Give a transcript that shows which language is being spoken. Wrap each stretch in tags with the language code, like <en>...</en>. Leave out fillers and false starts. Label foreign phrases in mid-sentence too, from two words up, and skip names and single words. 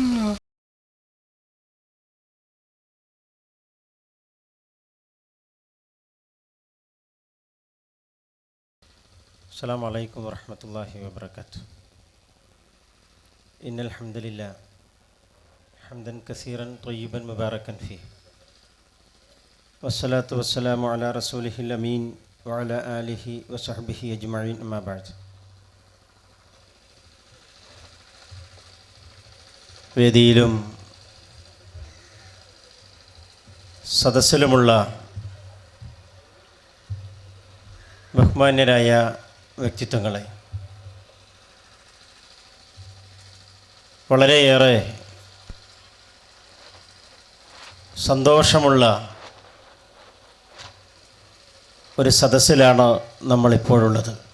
<ar>السلام عليكم ورحمة الله وبركاته. إن الحمد لله حمدا كثيرا طيبا مباركا فيه والصلاة والسلام على رسوله الأمين وعلى آله وصحبه أجمعين أما بعد.</ar> <ml>വേദിയിലും സദസ്സിലുമുള്ള ബഹുമാന്യരായ വ്യക്തിത്വങ്ങളെ, വളരെയേറെ സന്തോഷമുള്ള ഒരു സദസ്സിലാണ് നമ്മളിപ്പോഴുള്ളത്.</ml>